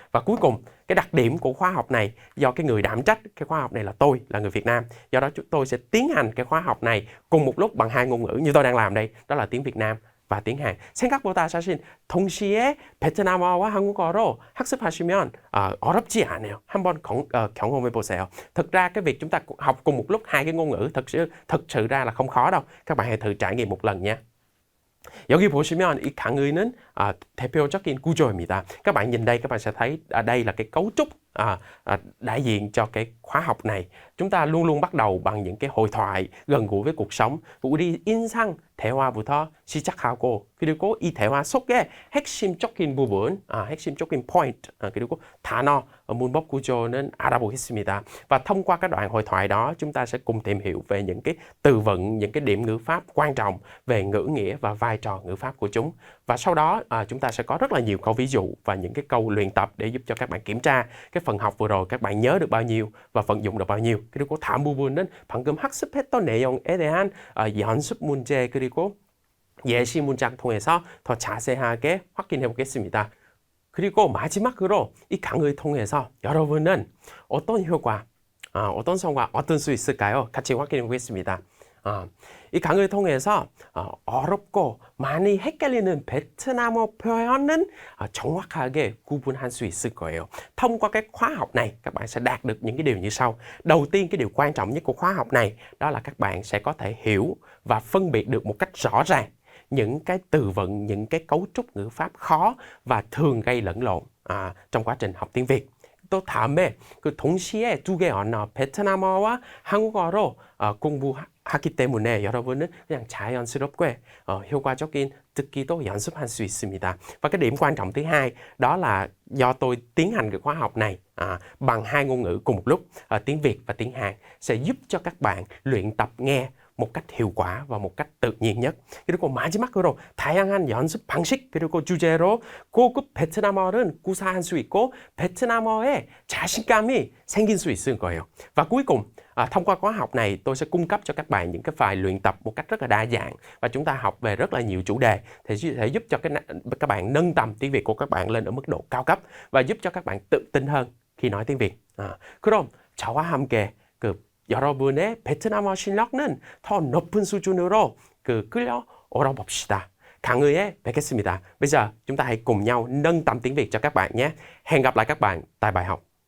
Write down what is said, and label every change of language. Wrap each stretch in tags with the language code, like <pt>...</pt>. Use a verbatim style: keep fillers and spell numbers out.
<vi>Và cuối cùng, cái đặc điểm của khóa học này, do cái người đảm trách cái khóa học này là tôi, là người Việt Nam, do đó chúng tôi sẽ tiến hành cái khóa học này cùng một lúc bằng hai ngôn ngữ như tôi đang làm đây, đó là tiếng Việt Nam và tiếng Hàn.</vi> <ko>생각보다 사실 동시에 베트남어와 한국어로 학습하시면 ờ, 어렵지 않아요. 한번 경, ờ, 경험해 보세요.</ko> <vi>Thực ra cái việc chúng ta học cùng một lúc hai cái ngôn ngữ thực sự thực sự ra là không khó đâu. Các bạn hãy thử trải nghiệm một lần nha.</vi> <ko>여기 보시면 이 강의는 아, 대표적인 구조입니다.</ko> <vi>Các bạn nhìn đây, các bạn sẽ thấy ở đây là cái cấu trúc à, à, đại diện cho cái khóa học này. Chúng ta luôn luôn bắt đầu bằng những cái hội thoại gần gũi với cuộc sống.</vi> <ko>우리 인상 대화부터 시작하고, 그리고 이 대화 속에 핵심적인 부분, 아, 핵심적인 point, 아, 그리고 단어 ở 문법 구조는 알아보겠습니다.</ko> <vi>Và thông qua các đoạn hội thoại đó, chúng ta sẽ cùng tìm hiểu về những cái từ vựng, những cái điểm ngữ pháp quan trọng, về ngữ nghĩa và vai trò ngữ pháp của chúng. Và sau đó à, chúng ta sẽ có rất là nhiều câu ví dụ và những cái câu luyện tập để giúp cho các bạn kiểm tra cái phần học vừa rồi các bạn nhớ được bao nhiêu và vận dụng được bao nhiêu.</vi> <ko>그리고 다음 부분은 방금 학습했던 내용에 대한 아, 연습 문제 그리고 예시 문장 통해서 더 자세하게 확인해 보겠습니다. 그리고 마지막으로 이 강의 통해서 여러분은 어떤 효과, 아, 어떤 성과 얻을 수 있을까요? 같이 확인해 보겠습니다. 아, 이 강의를 통해서 어, 어렵고 많이 헷갈리는 베트남어 표현은 아, 정확하게 구분할 수 있을 거예요.</ko> <vi>Thông qua cái khóa học này, các bạn sẽ đạt được những cái điều như sau. Đầu tiên, cái điều quan trọng nhất của khóa học này đó là các bạn sẽ có thể hiểu và phân biệt được một cách rõ ràng những cái từ vựng, những cái cấu trúc ngữ pháp khó và thường gây lẫn lộn à, trong quá trình học tiếng Việt.</vi> <ko>또 다음에 그 동시에 두 개 언어 베트남어와 한국어로 어, 공부하기 때문에 여러분은 그냥 자연스럽게 어, 효과적인 듣기도 연습할 수 있습니다.</ko> <vi>Và cái điểm quan trọng thứ hai đó là do tôi tiến hành cái khóa học này à, bằng hai ngôn ngữ cùng một lúc, à, tiếng Việt và tiếng Hàn, sẽ giúp cho các bạn luyện tập nghe một cách hiệu quả và một cách tự nhiên nhất.</vi> <ko>그리고 마지막으로 다양한 연습 방식 그리고 주제로 고급 베트남어를 구사할 수 있고 베트남어에 자신감이 생길 수 있을 거예요.</ko> <vi>Và cuối cùng, à, thông qua khóa học này tôi sẽ cung cấp cho các bạn những cái bài luyện tập một cách rất là đa dạng, và chúng ta học về rất là nhiều chủ đề thì sẽ sẽ giúp cho cái, na- các bạn nâng tầm tiếng Việt của các bạn lên ở mức độ cao cấp và giúp cho các bạn tự tin hơn khi nói tiếng Việt.</vi> <ko>아, 그럼 저와 함께 그 여러분의 베트남어 실력은 더 높은 수준으로 그 끌려 올라 봅시다. 강의에 뵙겠습니다.</ko> <vi>Bây giờ chúng ta hãy cùng nhau nâng tầm tiếng Việt cho các bạn nhé. Hẹn gặp lại các bạn tại bài học.</vi>